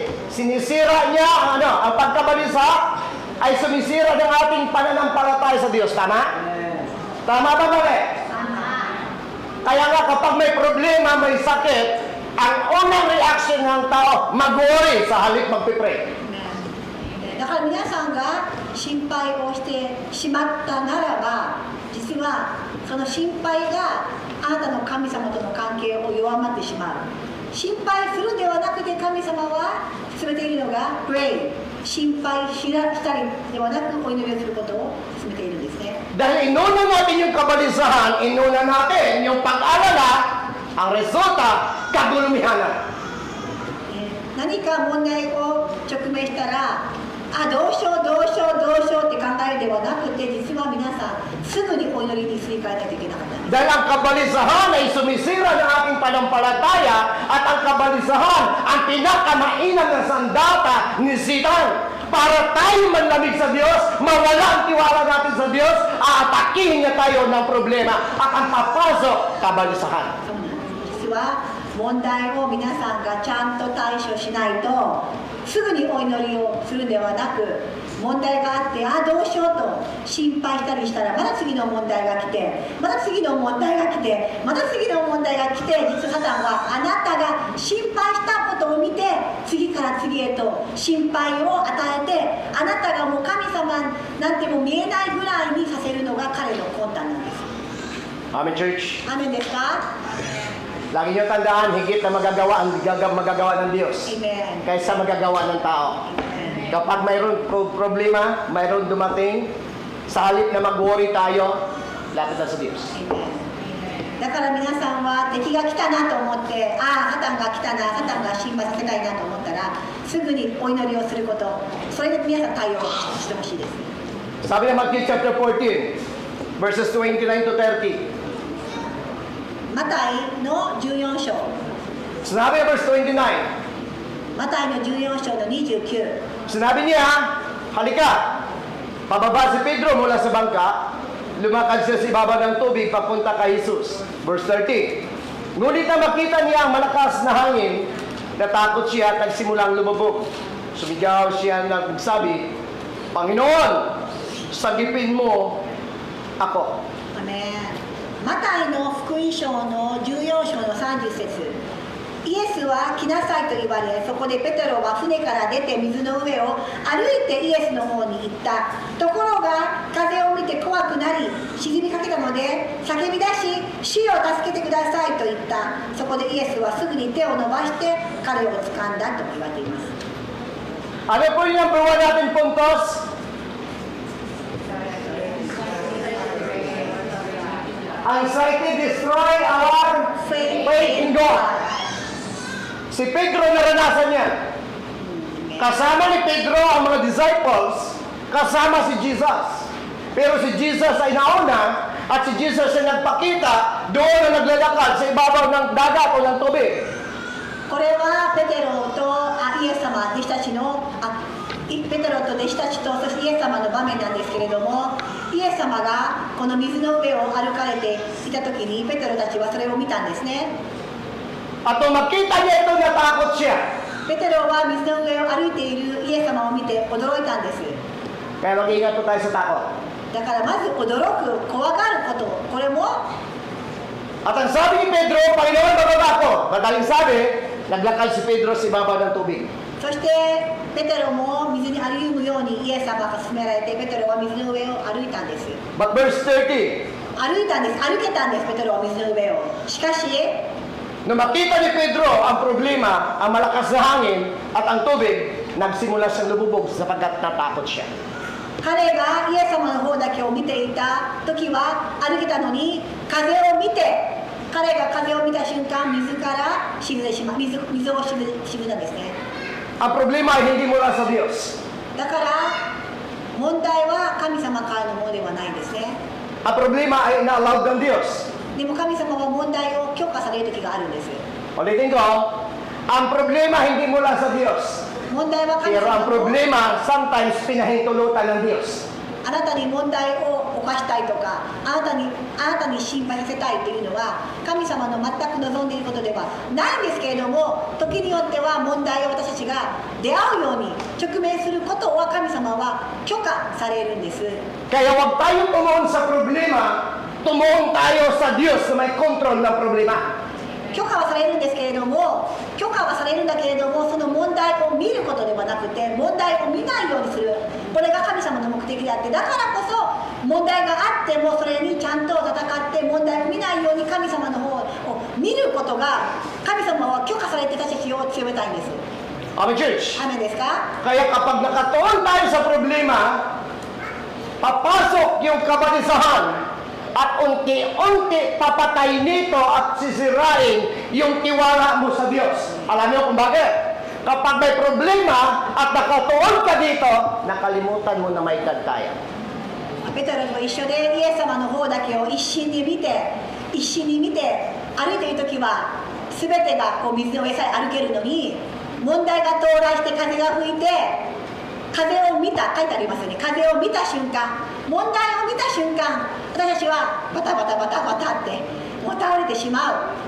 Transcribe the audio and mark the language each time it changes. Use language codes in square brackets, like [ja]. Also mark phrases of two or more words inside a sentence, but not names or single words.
[tl] Sinisira niya ang pagkabalisa ay sumisira ng ating pananampalataya sa Diyos. Tama? Tama ba ba? Kaya nga kapag may problema, may sakit, ang unang reaction ng tao, mag-worry sa halip magpipray. [ja] だから皆さんが心配をしてしまったならば、実はその心配があなたの神様との関係を弱まってしまう。心配するではなくて神様は進めているのが pray、 心配したりではなくお祈りをすることを進めているんですね。 [tl] Dahil inuna natin yung kabalisahan, inuna natin yung pag-alala, ang resulta, kagulumihanan. [ja] 何か問題を直面したら、どうしようって考えるではなくて、実は皆さんすぐにお祈りにすり替えないといけなかったんです。 [tl] Dahil ang kabalisahan ay sumisira ng ating panampalataya at ang kabalisahan ang pinakamainam na sandata ni Satan. Para tayo manlamig sa Diyos, mawala ang tiwala natin sa Diyos, aatakihin niya tayo ng problema at ang papasok, kabalisahan. [ja] 実は問題を皆さんがちゃんと対処しないと、すぐにお祈りをするんではなく、問題があってどうしようと心配したりしたら、まだ次の問題が来て、まだ次の問題が来て、まだ次の問題が来て、実はサタンはあなたが心配したことを見てて次から次へと心配を与えて、あなたがもう神様なんてもう見えないぐらいにさせるのが彼の魂胆なんです。 [en] Amen, church. [ja] アーメンですか？ [tl] Lagi niyo tandaan, higit na magagawa ng Diyos Amen. kaysa magagawa ng tao. Amen. Kapag mayroon problema, mayroon dumating, sa halip na mag-worry tayo, lapit na sa Diyos. Amen. [ja] だから皆さんは敵が来たなと思って、ああ、サタンが来たな、サタンが心配させたいなと思ったら、すぐにお祈りをすること、それで皆さん対応してほしいです。 [tl] Sabi ng Matthew [en] chapter 14, verses 29 to 30. [ja] マタイの14章、 [tl] Sinabi ng verse 29, [ja] マタイの14章の29、 [tl] sinabi niya, halika, pababa si Pedro mula sa bangka, lumakad siya sa ibabaw ng tubig papunta kay Jesus. Verse 30. Ngunit na makita niya ang malakas na hangin, natakot siya at nagsimulang lumubog. Sumigaw siya na nagsabi, Panginoon, sagipin mo ako. Amen. [ja] マタイの福音書の14章の30節、イエスは来なさいと言われ、そこでペテロは船から出て水の上を歩いてイエスの方に行った。ところが風を見て怖くなり沈みかけたので叫び出し、主よ助けてくださいと言った。そこでイエスはすぐに手を伸ばして彼を掴んだと言われています。 [tl] Ano po yung number 1 natin puntos? [en] Anxiety destroy our faith in God. [tl] Si Pedro naranasan niya. Kasama ni Pedro ang mga disciples, kasama si Jesus. Pero si Jesus ay nauna at si Jesus ay nagpakita doon na naglalakad sa ibabaw ng dagat o ng tubig. [ja] これはペテロとイエス様、弟子たちのペテロと弟子たちとそしてイエス様の場面なんですけれども、イエス様がこの水の上を歩かれていた時にペテロたちはそれを見たんですね。 [tl] At nung makita niya ito, natakot siya. [ja] ペテロは水の上を歩いているイエス様を見て驚いたんです。 [tl] Kaya mag-ingat po tayo sa takot. [ja] だからまず驚く、怖がること、これも [tl] At ang sabi ni Pedro, Panginoon, bababa ako. Madaling sabi, naglakad si Pedro sa ibabaw ng tubig. [ja] そしてペテロも水に歩むようにイエス様が勧められてペテロは水の上を歩いたんです。 [en] But verse 30, [ja] 歩いたんです、歩けたんです、ペテロは水の上を。しかし [tl] nung makita ni Pedro ang problema, ang malakas na hangin at ang tubig, nagsimula siyang lumubog sapagkat natakot siya. [ja] 彼がイエス様の方だけを見ていた時は歩けたのに、風を見て、彼が風を見た瞬間、水から沈んでしまう、水を沈んだんですね。 [tl] Ang problema ay hindi mula sa Diyos. [ja] だから問題は神様からのものではないんですね。 [tl] Ang problema ay ina-allowed ng Diyos. [ja] でも神様は問題を許可される時があるんです。 [tl] Ulitin ko, ang problema hindi mula sa Diyos. [ja] 問題は神 [tl] Pero ang [ja] 様の [tl] problema, sometimes pinahintulutan ng Diyos. [ja] あなたに問題を犯したいとか、あなたに心配させたいというのは神様の全く望んでいることではないんですけれども、時によっては問題を私たちが出会うように直面することは神様は許可されるんです。 [tl] Kaya huwag tayo tumuon sa problema, tumuon tayo sa Diyos na may kontrol ng problema. [ja] 許可はされるんですけれども、許可はされるんだけれども、その問題を見ることではなくて問題を見ないようにする、これが神様の目的であって、だからこそ問題があってもそれにちゃんと戦って問題を見ないように神様の方を見ることが神様は許可されて私たちを強めたいんです。 [en] Amen, church. [ja] アーメンですか？ [tl] Kaya kapag nakatuon tayo sa problema, papasok yung kabalisahan at unti-unti papatay nito at sisirain yung tiwala mo sa Diyos. Alam niyo kung bakit? Kapag may problema at nakatuon ka dito, nakalimutan mo na may God tayo. [ja] ペテロと一緒でイエス様の方だけを一心に見て歩いている時は全てがこう水の上さえ歩けるのに、問題が到来して風が吹いて風を見た、書いてありますよね。風を見た瞬間、問題を見た瞬間、私たちはバタバタバタバタってもう倒れてしまう。